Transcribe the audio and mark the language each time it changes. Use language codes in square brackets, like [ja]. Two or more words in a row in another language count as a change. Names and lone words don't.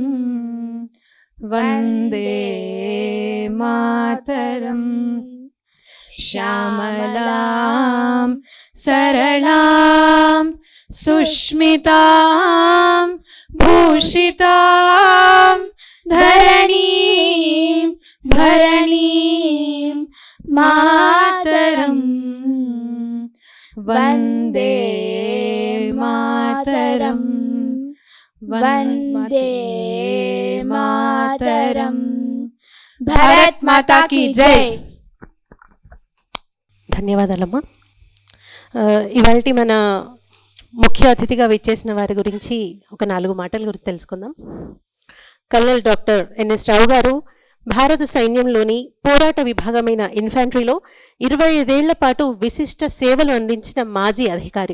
[sa] वन्दे मातरम् श्यामलां सरलां सुष्मितां भूषितां धरणीं भरणीं मातरम् वन्दे मातरम् वन्दे मातरम् [hi] भारत माता की जय. [te] ధన్యవాదాలమ్మా. ఇవాల్టి మన ముఖ్య అతిథిగా విచ్చేసిన వారి గురించి ఒక 4 మాటల గురించి తెలుసుకుందాం. కల్నల్ డాక్టర్ ఎన్ఎస్ రావు గారు భారత సైన్యంలోని పోరాట విభాగమైన ఇన్ఫాంట్రీలో 25 ఏళ్ల పాటు విశిష్ట సేవలు అందించిన మాజీ అధికారి.